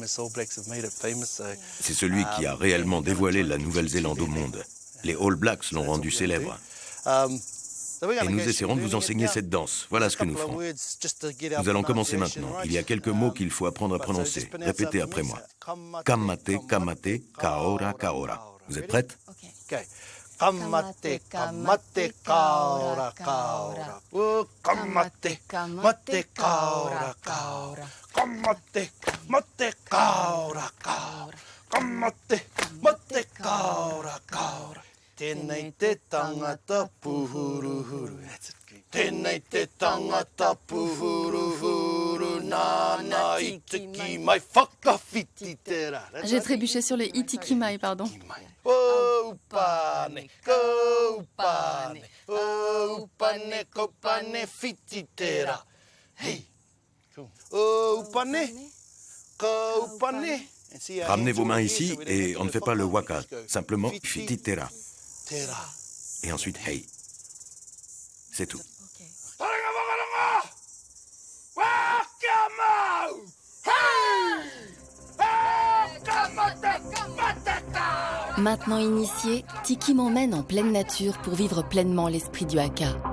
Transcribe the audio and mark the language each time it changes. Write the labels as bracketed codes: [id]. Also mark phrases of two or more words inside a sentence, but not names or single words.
[fr] C'est celui qui a réellement dévoilé la Nouvelle-Zélande au monde. Les All Blacks l'ont rendu célèbre. Et nous essaierons de vous enseigner cette danse. Voilà ce que nous ferons. Nous allons commencer maintenant. Il y a quelques mots qu'il faut apprendre à prononcer. Répétez après moi. [mi] Kamate Kamate Kaora Kaora. [fr] Vous êtes prêtes? [mi] Kamate, kamate, kaora, kaora. Kamate, kamate, kaora, kaora. Kamate, kamate, kaora, kaora. Kamate, kamate, kaora, kaora. Tēnei te tangata puhuruhuru. Tēnei te tangata puhuruhuru. Nāna itiki mai whakawhiti tērā. [fr] J'ai trébuché sur le itikimai, pardon. [mi] Upane, upane, upane, kopane, fititera. Hey, upane, upane. [fr] Ramenez vos mains ici et on ne fait pas le waka. Simplement, fititera. Et ensuite, hey. C'est tout. Maintenant initié, Tiki m'emmène en pleine nature pour vivre pleinement l'esprit du haka.